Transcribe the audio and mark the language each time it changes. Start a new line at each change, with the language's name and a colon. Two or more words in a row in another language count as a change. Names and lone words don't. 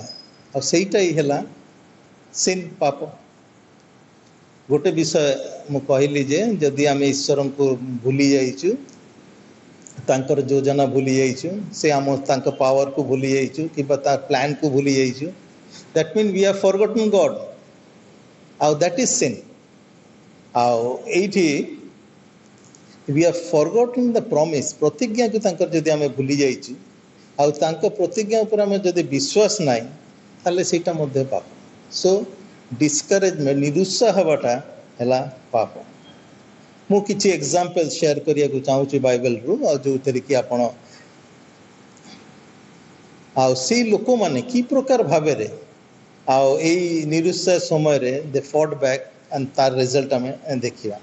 Odia: ଆଉ ସେଇଟା ହିଁ ହେଲା ସିନ୍, ପାପ। ଗୋଟେ ବିଷୟ ମୁଁ କହିଲି ଯେ ଯଦି ଆମେ ଈଶ୍ୱରଙ୍କୁ ଭୁଲି ଯାଇଛୁ, ତାଙ୍କର ଯୋଜନା ଭୁଲି ଯାଇଛୁ, ସେ ତାଙ୍କ ପାୱାରକୁ ଭୁଲି ଯାଇଛୁ କିମ୍ବା ତା ପ୍ଲାନ୍କୁ ଭୁଲି ଯାଇଛୁ,
English: that mean we have forgotten God.
Odia: ଆଉ
English: that is sin.
Odia: ଆଉ ଏଇଠି
English: we have forgotten the promise।
Odia: ପ୍ରତିଜ୍ଞାକୁ ତାଙ୍କର ଯଦି ଆମେ ଭୁଲି ଯାଇଛୁ ଆଉ ତାଙ୍କ ପ୍ରତିଜ୍ଞା ଉପରେ ଆମେ ଯଦି ବିଶ୍ୱାସ ନାହିଁ ତାହେଲେ ସେଇଟା ମଧ୍ୟ ପାପ।
English: so discouragement,
Odia: ନିରୁତ୍ସାହ ହେବାଟା ହେଲା ପାପ। ମୁଁ କିଛି
English: example share
Odia: କରିବାକୁ ଚାହୁଁଛି ବାଇବେଲରୁ, ଆଉ ଯେଉଁଥିରେ କି ଆପଣ ଆଉ ସେଇ ଲୋକମାନେ କି ପ୍ରକାର ଭାବରେ ଆଉ ଏଇ ନିରୁତ୍ସାହ ସମୟରେ
English: they fought back and
Odia: ତାର ରେଜଲ୍ଟ ଆମେ ଦେଖିବା।